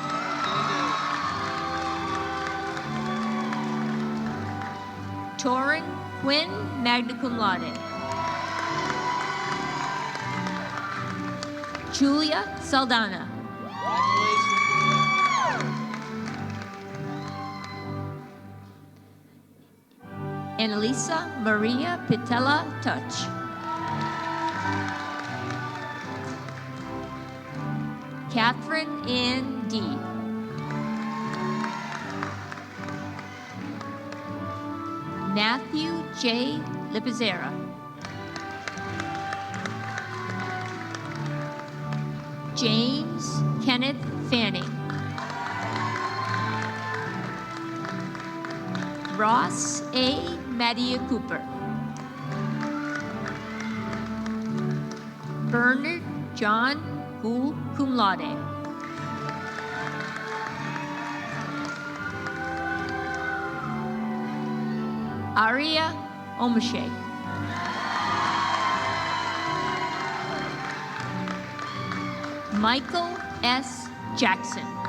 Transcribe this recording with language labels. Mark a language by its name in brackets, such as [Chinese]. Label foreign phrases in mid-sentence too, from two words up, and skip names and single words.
[English] Torin Quinn, [Latin] magna cum laude. [English] Julia Saldana. Annalisa Maria Pitella Touch. Catherine Ann D. Matthew J. Lipizera. James Kenneth Fanning. Ross A. Madia Cooper. Bernard John Gould, [Latin] cum laude. [English] Aria Omashe. Michael S. Jackson.